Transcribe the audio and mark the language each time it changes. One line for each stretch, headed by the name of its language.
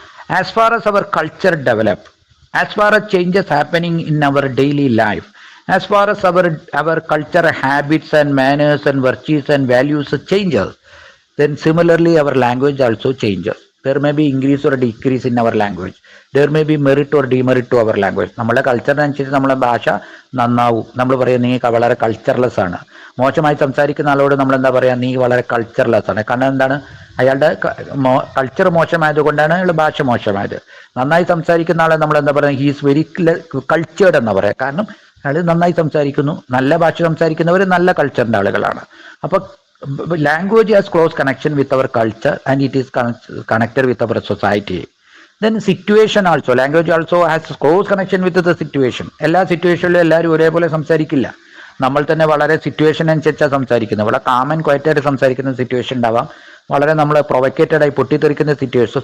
English: As far as our culture develop, as far as changes happening in our daily life, as far as our culture habits and manners and virtues and values changes, then similarly our language also changes. There may be increase or decrease in our language. There may be merit or demerit to our language.
Malayalam: നമ്മുടെ കൾച്ചറിനനുസരിച്ച് നമ്മളെ ഭാഷ നന്നാവും. നമ്മൾ പറയാം നീ വളരെ cultureless ആണ്. മോശമായി സംസാരിക്കുന്ന ആളോട് നമ്മൾ എന്താ പറയുക, നീ വളരെ കൾച്ചർലെസ് ആണ്. കാരണം എന്താണ്, അയാളുടെ കൾച്ചർ മോശമായത് കൊണ്ടാണ് അയാളുടെ ഭാഷ മോശമായത്. നന്നായി സംസാരിക്കുന്ന ആളെ നമ്മൾ എന്താ പറയുക,
English: he's very cultured
Malayalam: എന്ന് പറയാം. കാരണം അയാൾ നന്നായി സംസാരിക്കുന്നു. നല്ല ഭാഷ സംസാരിക്കുന്നവർ നല്ല കൾച്ചറിൻ്റെ ആളുകളാണ്.
English: അപ്പൊ language has close connection with our culture and it is connected with our society. Then situation also, language also has close connection with the situation.
Malayalam: എല്ലാ സിറ്റുവേഷനിലും എല്ലാവരും ഒരേപോലെ സംസാരിക്കില്ല. നമ്മൾ തന്നെ വളരെ സിറ്റുവേഷൻ അനുസരിച്ചാണ് സംസാരിക്കുന്നത്. വളരെ കാമൻ ക്വയറ്റായിട്ട് സംസാരിക്കുന്ന സിറ്റുവേഷൻ ഉണ്ടാവാം, വളരെ നമ്മൾ പ്രൊവക്കേറ്റഡ് ആയി പൊട്ടിത്തെറിക്കുന്ന സിറ്റുവേഷൻ.